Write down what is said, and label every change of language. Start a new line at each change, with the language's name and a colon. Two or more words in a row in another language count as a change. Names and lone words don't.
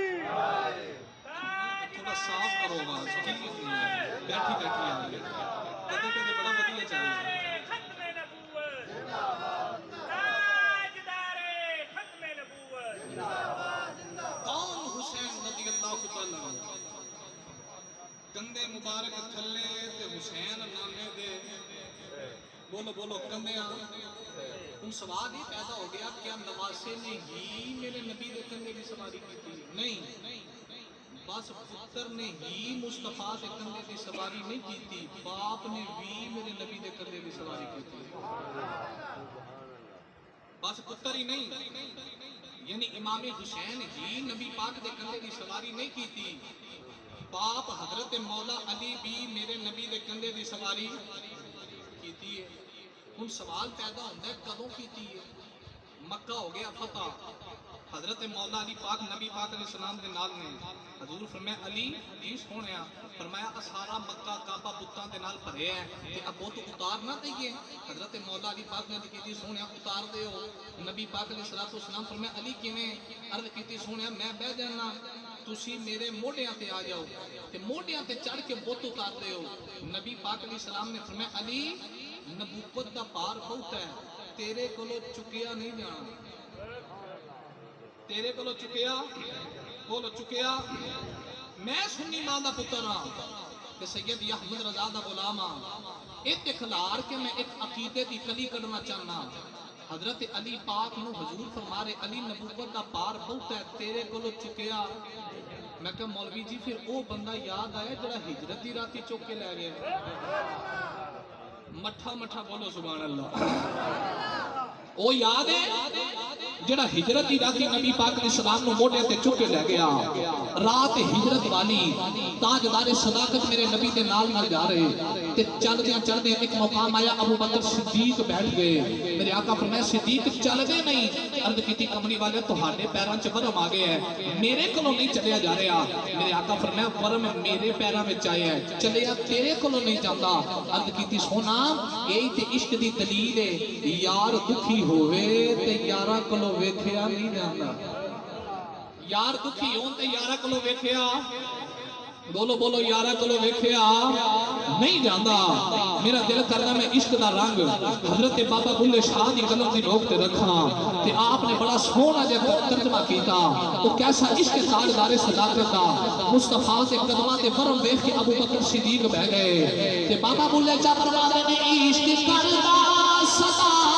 Urdu: تھوڑا صاف کرو آواز بیٹھی بیٹھی آ رہی ہے
Punjabi: کدے کدے بڑا ودیا چل رہا ہے
Urdu: ختم نبوت تاجدار ختم نبوت
Punjabi: کون حسین رضی اللہ تعالیٰ عنہ کندے مبارک تھلے تے حسین نانے دے بولو بولو کندے ہوں
Urdu: سوال یہ پیدا ہو گیا کیا نواسے نے ہی
Punjabi: میرے نبی دے کندھے دی سواری کی تھی؟ نہیں، بس پتر نے ہی مصطفیٰ دے کندھے دی سواری نہیں کی تھی، باپ نے بھی میرے نبی دے کندھے دی سواری کی تھی۔ بس پتر ہی نہیں، یعنی امام حسین ہی نبی پاک دے کندھے دی سواری نہیں کی تھی، باپ حضرت مولا علی بھی میرے نبی دے کندھے دی سواری کیتی ہے۔ ہن
Urdu: سوال پیدا ہوتا ہے
Punjabi: کدوں کیتی ہے؟ مکہ ہو گیا فتح، حضرت مولا علی پاک نبی پاک علیہ السلام دے نال نے، حضور فرمایا علی جی سونیا، فرمایا سارا مکہ کعبہ بتاں دے نال بھریا ہے تے اب بت اتار نہ دئیے؟ حضرت مولا علی پاک نے کیتی سونیا اتار دیو۔ نبی پاک علیہ السلام فرمایا علی کیویں؟ عرض کیتی سونیا میں بہ جانا، تسی میرے موڈیاں تے آ جاؤ تے موڈیاں تے چڑھ کے بت اتار دیو۔ نبی پاک علیہ السلام نے فرمایا علی نبوت دا پار بہت ہے، تیرے کولو چکیا نہیں جانا، تیرے کولو چکیا بولو چکیا، میں سنی ماں دا پتر ہاں تے سید احمد رضا دا غلام ہاں، ایک کھلار کے میں ایک عقیدے دی کلی کڈنا چاہنا۔ حضرت علی پاک نو حضور فرما رہے علی نبوت دا پار بہت ہے، تیرے کولو چکیا۔ میں کہا مولوی جی پھر او بندہ یاد آیا جڑا ہجرت دی راتی چک کے لے گیا؟ مٹھا مٹھا بولو
Arabic: سبحان اللہ۔
Punjabi: او یاد ہے جڑا ہجرت دی راتی نبی پاک علیہ السلام نو موڈے تے چک کے لے گیا؟ رات ہجرت والی تاجدار صداقت میرے نبی دے نال نال جا رہے تے چل دے ایک مقام آیا، ابو بکر صدیق بیٹھ گئے، میرے آقا فرمایا صدیق چل دے نہیں؟ عرض کیتی کملی والے تہاڈے پیراں چ ورم آ گیا ہے، میرے کولوں نہیں چلیا جا رہا۔ میرے آقا فرمایا ورم میرے پیراں وچ آیا ہے، چلیا تیرے کولوں نہیں جاندا۔ عرض کیتی سونا یہی تے عشق دی دلیل ہے، یار دکھی ہوئے تے یاراں کولوں ویکھیا نہیں جاندا، یار دکھی ہون تے یاراں کولوں ویکھیا، بولو بولو یارہ کلو ویکھیا نہیں جاندا۔ میرا دل کرنا میں عشق دا رنگ حضرت بابا بلے شاہ دی قلم دی روک تے رکھاں تے آپ نے بڑا سونا جہاں ترجمہ کیتا،
Urdu: وہ کیسا عشق
Punjabi: تاجدار صداقت دا، مصطفیٰ سے قدمہ تے برم ویکھ کے ابو بکر صدیق بہ گئے تے بابا بلے چا فرماندے نے عشق کردا صدا